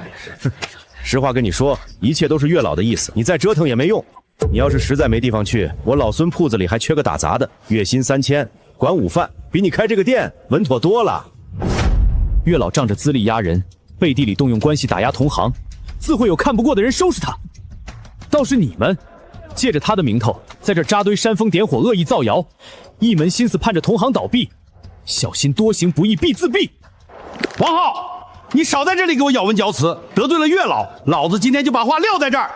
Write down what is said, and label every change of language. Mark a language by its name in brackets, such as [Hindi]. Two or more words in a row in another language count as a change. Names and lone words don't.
[Chinese] 實話跟你說，一切都是月老的意思，你再折騰也沒用。你要是實在沒地方去，我老孫鋪子裡還缺個打雜的，月薪3000，管午飯，比你開這個店穩妥多了。月老仗着資歷壓人，背地裡動用關係打壓同行，自會有看不過的人收拾他。倒是你們，借着他的名頭，在這扎堆煽風點火，惡意造謠，一門心思盼着同行倒閉。小心多行不義必自斃。王浩，你少在這裡給我咬文嚼詞，得罪了月老，老子今天就把話撂在這兒。